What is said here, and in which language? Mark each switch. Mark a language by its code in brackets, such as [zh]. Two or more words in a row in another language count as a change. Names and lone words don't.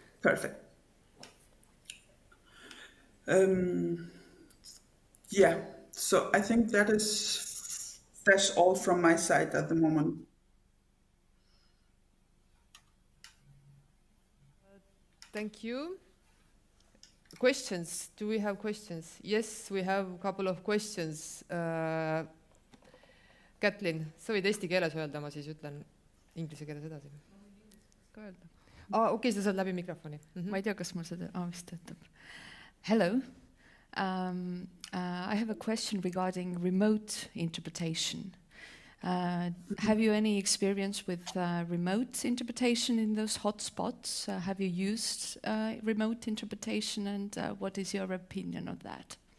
[en] So I think that's all from my side at the moment. Thank you. Questions? Do we have questions? Yes, we have a couple of questions. [et] Kätlin, sa võid eesti keeles öelda, ma siis ütlen inglise keeles edasi. Ka öelda. Okei, sa saad läbi mikrofoni. Ma ei tea, kas mul seda vist töötab. [en] Hello. I have a question regarding remote interpretation. Have you any experience with remote interpretation in those hotspots? Have you used remote interpretation, and what is your opinion of that?